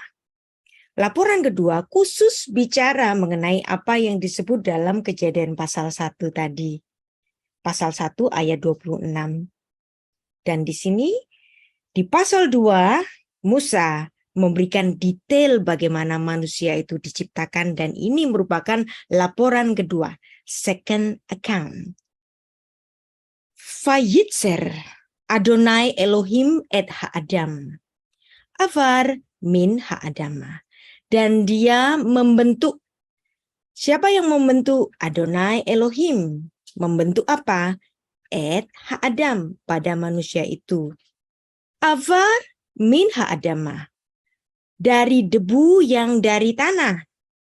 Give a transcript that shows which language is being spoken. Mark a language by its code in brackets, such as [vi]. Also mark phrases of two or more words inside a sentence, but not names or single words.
[id] Laporan kedua khusus bicara mengenai apa yang disebut dalam Kejadian pasal 1 tadi. Pasal 1 ayat 26. Dan di sini, di pasal 2, Musa memberikan detail bagaimana manusia itu diciptakan dan ini merupakan laporan kedua, [en] second account. [he] וייצר אדני אלהים את האדם. עפר מן האדמה. [id] Dan dia membentuk. Siapa yang membentuk? Adonai Elohim. Membentuk apa? [he] את האדם [id] pada manusia itu. [he] עפר מן האדמה. [id] Dari debu yang dari tanah.